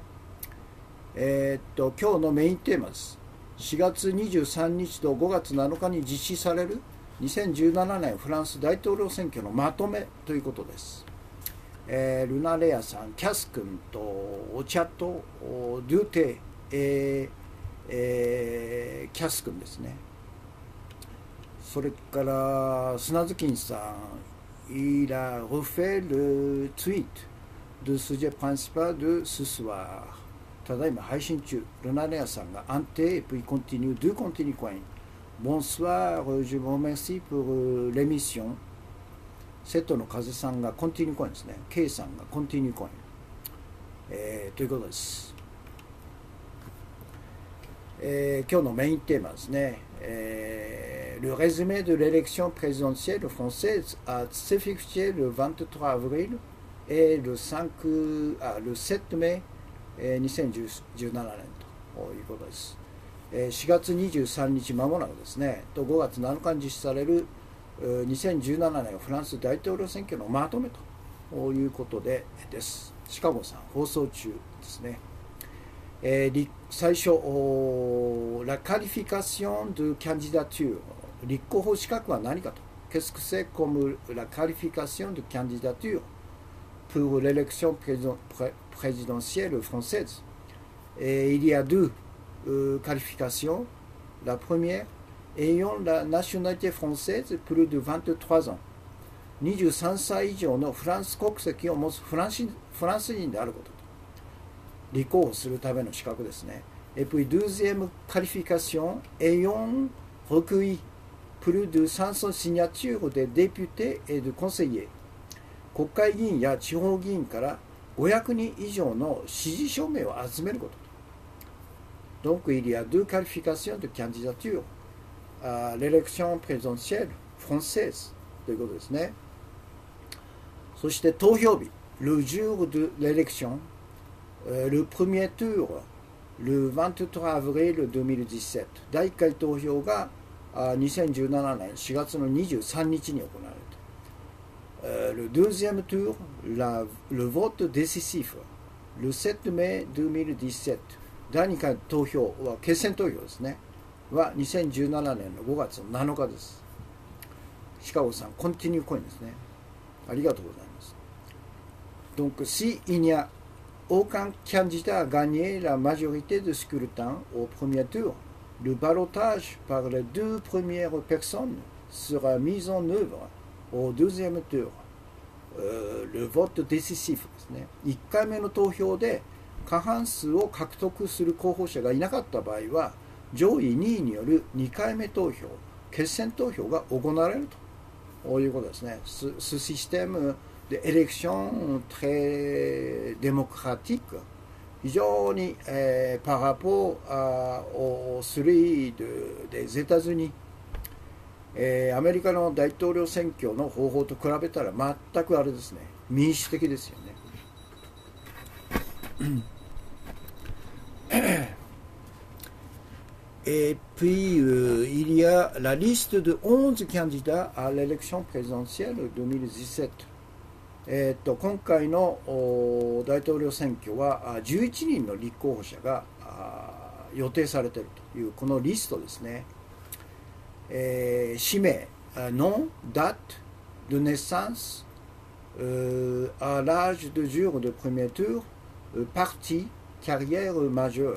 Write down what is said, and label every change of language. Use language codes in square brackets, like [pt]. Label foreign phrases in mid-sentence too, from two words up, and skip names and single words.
[ja] 今日のメインテーマです。4月23日と5月7日に実施される2017年フランス大統領選挙のまとめということです。ルナレアさん、キャス君とオチャとデュテ、キャス君ですね。 [fr] それから砂月金さん、il a refait le tweet de sujet principal de ce soir。 [ja] ただいま配信中。ルナレアさんが安定 [fr] et puis continue de continue coin。Bonsoir, je vous remercie pour l'émission。 [ja] 瀬戸の風さんがコンティニューコインですね。K さんがコンティニューコイン、ということです。今日のメインテーマですね。 [fr] Le résumé de l'élection présidentielle française a s'effectué le 23 avril et le 7 mai 2017年 [ja] ということです。4月23日まもなくですね、と5月7日に実施される2017年フランス大統領選挙のまとめということです。シカゴさん放送中ですね。 [fr] 最初、La qualification de candidature、 [ja] 立候補資格は何かと。 [fr] Qu'est-ce que c'est comme la qualification de candidature pour l'élection présidentielle française. Et il y a deux qualifications. La première, ayant la nationalité française plus de 23 ans。 [ja] 23 歳以上のフランス国籍を持つフランス人であることと。立候補するための資格ですね。 [fr] Et puis deuxième qualification, ayant recueilli plus de 500 signatures des députés et de conseillers。 [ja] 国会議員や地方議員から500人以上の支持署名を集めることと。 [fr] Donc il y a deux qualifications de candidature à l'élection présidentielle française [ja] ということですね。そして投票日、 [fr] le jour de l'élection, le premier tour, le 23 avril 2017、 [ja] 第1回投票が2017年4月の23日に行われた。 [fr] le deuxième tour, le vote décisif, le 7 mai 2017、 [ja] 第2回投票は決選投票ですね。は2017年の5月の7日です。シカゴさん、コンティニューコインですね。 [fr] ありがとうございます。Donc, s'il n'y a aucun candidat à gagner la majorité de scrutins au premier tour, le ballottage par les deux premières personnes sera mis en œuvre au deuxième tour. Le vote décisif [ja] ですね。1回目の投票で過半数を獲得する候補者がいなかった場合は、上位2位による2回目投票、決選投票が行われるということですね。 [fr] Ce système d'élection très démocratique, 非常に、par rapport au celui des États-Unis、 [ja] アメリカの大統領選挙の方法と比べたら全くあれですね、民主的ですよ [fr] ね。Et puis, il y a la liste de 11 candidats à l'élection présidentielle 2017。 [ja] 今回の大統領選挙は11人の立候補者が予定されているというこのリストですね。 [fr] 氏名、nom, date de naissance, à l'âge de jour de premier tour, parti, carrière majeure。